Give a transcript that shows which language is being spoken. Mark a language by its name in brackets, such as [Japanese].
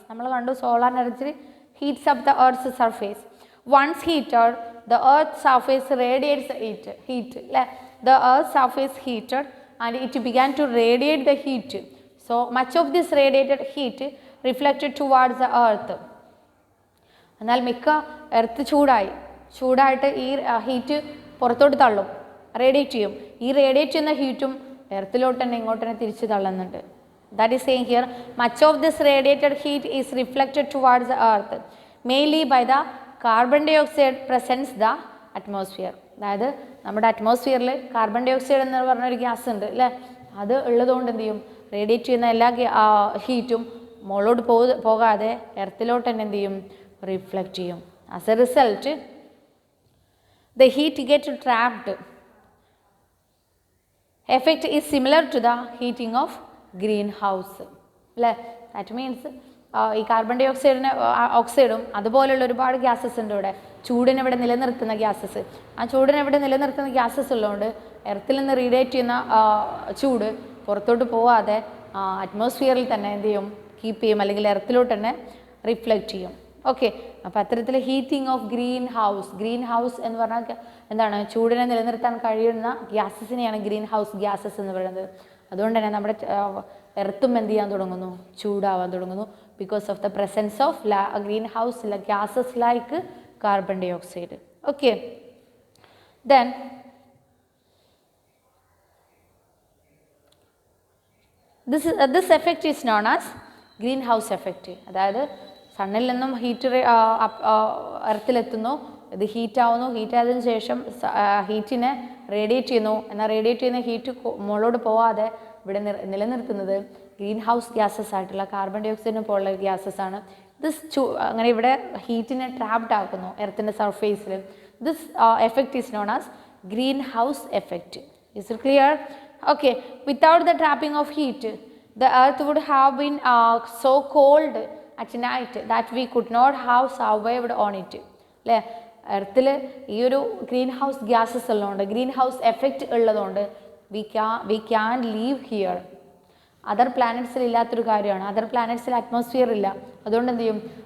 [Malayalam] നമ്മൾ കണ്ടു [English] solar energy heats up the earth's surface. Once heated, the earth's surface radiates heat. The earth's surface heated and it began to radiate the heat. So much of this radiated heat reflected towards the earth. [Malayalam] എന്നാൽ മിക്ക earth ചൂടായിട്ട് ഈ heat പുറത്തോട്ട് തള്ളും, radiate ചെയ്യും. ഈ radiate ചെയ്യുന്ന ഹീറ്റും എർത്തിലോട്ട് തന്നെ ഇങ്ങോട്ട് തന്നെ തിരിച്ച് തള്ളുന്നുണ്ട്. [English] That is saying here much of this radiated heat is reflected towards the earth mainly by the carbon dioxide presents the atmosphere. [Malayalam] അതായത് നമ്മുടെ അറ്റ്മോസ്ഫിയറിൽ കാർബൺ ഡയോക്സൈഡ് എന്ന് പറഞ്ഞൊരു ഗ്യാസ് ഉണ്ട് അല്ലേ. അത് ഉള്ളതുകൊണ്ട് എന്ത് ചെയ്യും? റേഡിയേറ്റ് ചെയ്യുന്ന എല്ലാ ഹീറ്റും മുകളിലോട്ട് പോകാതെ എർത്തിലോട്ട് തന്നെ എന്ത് ചെയ്യും? റിഫ്ലക്റ്റ് ചെയ്യും. [English] As a result the heat get trapped. Effect is similar to the heating of greenhouse. [Malayalam] അല്ലേ, ദാറ്റ് മീൻസ് ഈ കാർബൺ ഡൈ ഓക്സൈഡും അതുപോലെയുള്ള ഒരുപാട് ഗ്യാസസ് ഉണ്ട് ഇവിടെ. ചൂടിനെ ഇവിടെ നിലനിർത്തുന്ന ഗ്യാസസ്. ആ ചൂടിനെ ഇവിടെ നിലനിർത്തുന്ന ഗ്യാസസ് ഉള്ളതുകൊണ്ട് എർത്തിൽ നിന്ന് റേഡിയേറ്റ് ചെയ്യുന്ന ചൂട് പുറത്തോട്ട് പോവാതെ അറ്റ്മോസ്ഫിയറിൽ തന്നെ എന്ത് ചെയ്യും? കീപ്പ് ചെയ്യും, അല്ലെങ്കിൽ എർത്തിലോട്ട് തന്നെ റിഫ്ലക്റ്റ് ചെയ്യും. ഓക്കെ, അപ്പോൾ അത്തരത്തിൽ ഹീറ്റിംഗ് ഓഫ് ഗ്രീൻ ഹൗസ് എന്ന് പറഞ്ഞാൽ എന്താണ്? ചൂടിനെ നിലനിർത്താൻ കഴിയുന്ന ഗ്യാസസിനെയാണ് ഗ്രീൻ ഹൗസ് ഗ്യാസസ് എന്ന് പറയുന്നത്. അതുകൊണ്ട് തന്നെ നമ്മുടെ എർത്തും എന്ത് ചെയ്യാൻ തുടങ്ങുന്നു? ചൂടാവാൻ തുടങ്ങുന്നു. [English] Because of the presence of greenhouse gases like carbon dioxide. Okay, then this effect is known as greenhouse effect. [Malayalam] അതായത് സണ്ണിൽ നിന്നും ഹീറ്റ് എർത്തിലെത്തുന്നു, ഇത് ഹീറ്റാവുന്നു, ഹീറ്റായതിനു ശേഷം ഹീറ്റിനെ റേഡിയേറ്റ് ചെയ്യുന്നു. എന്നാൽ റേഡിയേറ്റ് ചെയ്യുന്ന ഹീറ്റ് മുകളിലോട്ട് പോവാതെ ഇവിടെ നിലനിർത്തുന്നത് ഗ്രീൻ ഹൗസ് ഗ്യാസസ് ആയിട്ടുള്ള കാർബൺ ഡൈ ഓക്സൈഡിനെ പോലുള്ള ഗ്യാസസ് ആണ്. അങ്ങനെ ഇവിടെ ഹീറ്റിനെ ട്രാപ്ഡ് ആക്കുന്നു എർത്തിൻ്റെ സർഫേസിൽ. [English] This effect is known as greenhouse effect. Is it clear? Okay. Without the trapping of heat the earth would have been so cold at night that we could not have survived on it. [Malayalam] അല്ലേ? എർത്തിൽ ഈ ഒരു green house gases ഉള്ളതുകൊണ്ട്, green house effect ഉള്ളതുകൊണ്ട് [English] We can live here. [Malayalam] Other പ്ലാനറ്റ്സിൽ ഇല്ലാത്തൊരു കാര്യമാണ്. Other പ്ലാനറ്റ്സിൽ atmosphere ഇല്ല. അതുകൊണ്ട് എന്ത് ചെയ്യും?